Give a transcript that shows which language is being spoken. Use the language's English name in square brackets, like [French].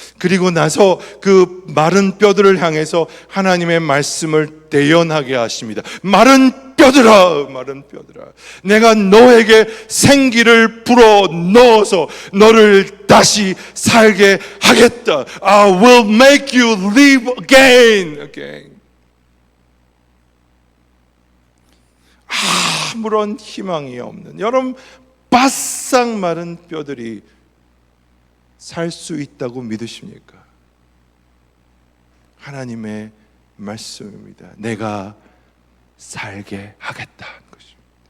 [Korean] 그리고 나서 그 마른 뼈들을 향해서 하나님의 말씀을 대연하게 하십니다. 마른 뼈들아, 마른 뼈들아, 내가 너에게 생기를 불어 넣어서 너를 다시 살게 하겠다. [English] I will make you live again. [Korean] 아무런 희망이 없는, 여러분, 바싹 마른 뼈들이 살 수 있다고 믿으십니까? 하나님의 말씀입니다. 내가 살게 하겠다는 것입니다.